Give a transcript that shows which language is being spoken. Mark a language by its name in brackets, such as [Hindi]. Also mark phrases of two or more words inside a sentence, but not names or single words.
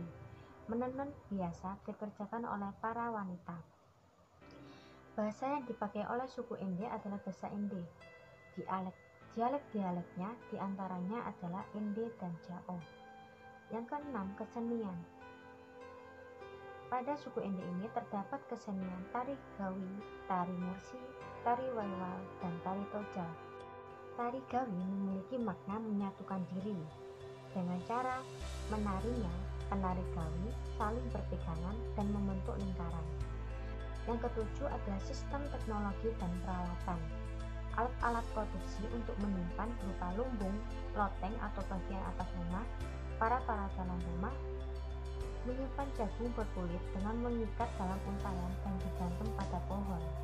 [Indonesian] Menenun biasa dikerjakan oleh para wanita. Bahasa yang dipakai oleh suku Ende adalah bahasa Ende. Dialek-dialeknya diantaranya adalah Ende dan Jao. Yang keenam, kesenian. Pada suku Ende ini terdapat kesenian tari gawi, tari mursi, tari waiwal, dan tari toja. Tari gawi memiliki makna menyatukan diri. Dengan cara menarinya, penari gawi saling berpegangan dan membentuk lingkaran. Yang ketujuh adalah sistem teknologi dan peralatan. Alat-alat produksi untuk menyimpan berupa lumbung, loteng atau bagian atas rumah, para dalam rumah, menyimpan jagung berkulit dengan mengikat dalam untayan dan digantung pada pohon.